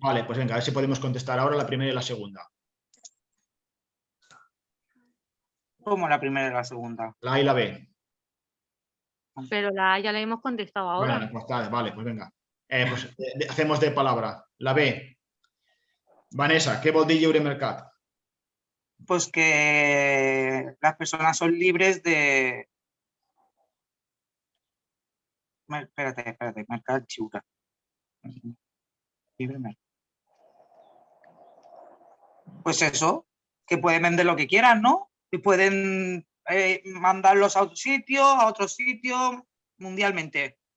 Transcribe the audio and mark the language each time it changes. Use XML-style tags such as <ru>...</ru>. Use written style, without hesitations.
<es>Vale, pues venga, a ver si podemos contestar ahora la primera y la segunda. Como la primera y la segunda. La A y la B. Pero la A ya la hemos contestado ahora. Bueno, pues vale, pues venga. Pues, hacemos de palabra. La B.</es> <ca>Vanessa, què vol dir lliure mercat?</ca> <es>Pues que las personas son libres de... Espérate,</es> <ca>mercat lliure.</ca> <es>Libre mercat. Pues eso, que pueden vender lo que quieran, ¿no? Y pueden mandarlos a otro sitio, mundialmente.</es>